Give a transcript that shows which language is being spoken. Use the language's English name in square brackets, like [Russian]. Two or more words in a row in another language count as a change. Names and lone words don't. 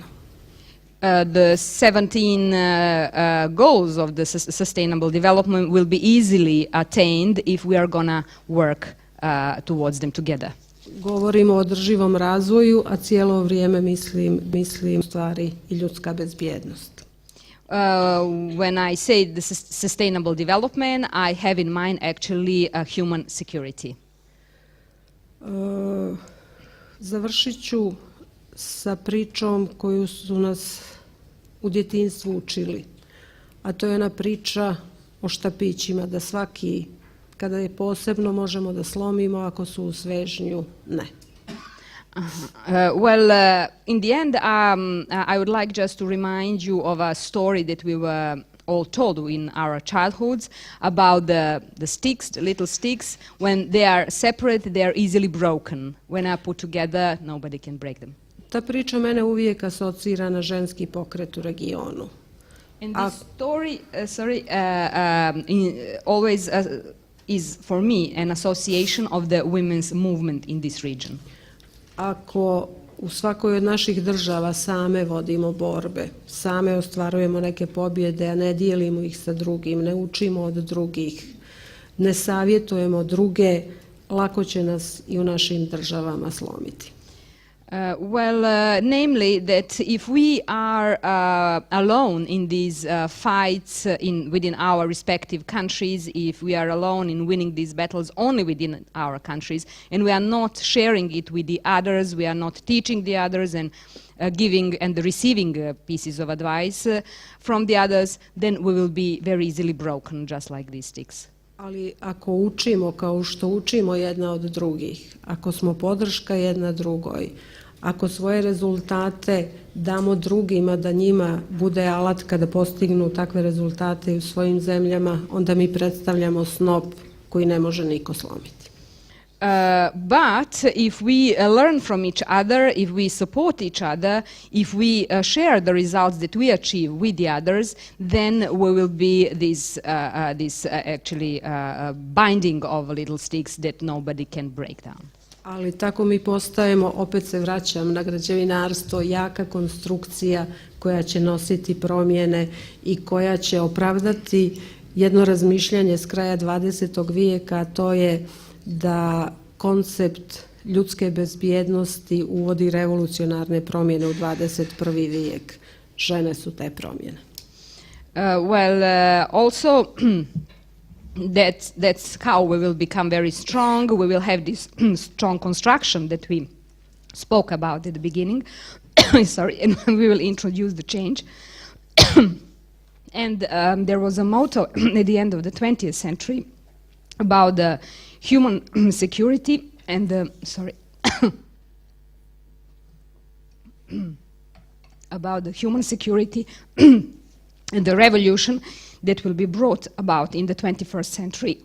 [English] The 17 goals of the sustainable development will be easily attained if we are gonna work towards them together. [Serbian] Govorimo o održivom razvoju, a cijelo vrijeme mislim stvari i ljudska bezbjednost. [English] When I say the sustainable development, I have in mind actually human security. [Serbian] Završit ću sa pričom koju su nas u djetinjstvu učili, a to je ona priča o štapićima, da svaki kada je posebno možemo da slomimo, ako su u svežnju, ne. [English] In the end, I would like just to remind you of a story that we were all told in our childhoods about the sticks, the little sticks. When they are separate, they are easily broken. When are put together, nobody can break them. [Serbian] Ta priča mene uvijek asocira na ženski pokret u regionu. [English] And this story, always is for me an association of the women's movement in this region. [Serbian] Ako u svakoj od naših država same vodimo borbe, same ostvarujemo neke pobjede, a ne dijelimo ih sa drugim, ne učimo od drugih, ne savjetujemo druge, lako će nas i u našim državama slomiti. [English] Namely that if we are alone in these fights within our respective countries, if we are alone in winning these battles only within our countries, and we are not sharing it with the others, we are not teaching the others and giving and receiving pieces of advice from the others, then we will be very easily broken, just like these sticks. [Serbian] Ali ako učimo kao što učimo jedna od drugih, ako smo podrška jedna drugoj, ako svoje rezultate damo drugima da njima bude alat kada postignu takve rezultate u svojim zemljama, onda mi predstavljamo snop koji ne može niko slomiti. [English] But if we learn from each other, if we support each other, if we share the results that we achieve with the others, then we will be this actually binding of little sticks that nobody can break down. [Serbian] Ali tako mi postajemo, opet se vraćam na građevinarstvo, jaka konstrukcija koja će nositi promjene i koja će opravdati jedno razmišljanje s kraja 20. vijeka, a to je da koncept ljudske bezbjednosti uvodi revolucionarne promjene u 21. vijek. Žene su te promjene. [English] Also that's how we will become very strong. We will have this strong construction that we spoke about at the beginning. Sorry, and we will introduce the change. And there was a motto at the end of the 20th century about the human security and about the human security and the revolution that will be brought about in the 21st century.